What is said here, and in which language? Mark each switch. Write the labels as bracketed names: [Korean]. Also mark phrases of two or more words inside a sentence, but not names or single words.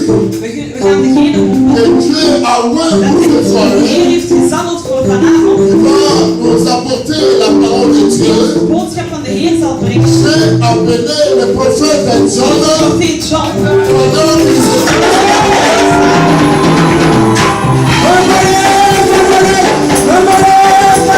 [Dutch] We gaan degene roepen [French] que Dieu a oint [Dutch] dat [French] pour ce [Dutch] de [French] soir. [Dutch] Heer heeft gezalfd voor vanavond. [French] Il va nous apporter la parole de Dieu. [Dutch] De boodschap van de Heer zal brengen. [French] J'ai appelé le prophète John [Dutch] Profeet John. [French] pendant qu'il se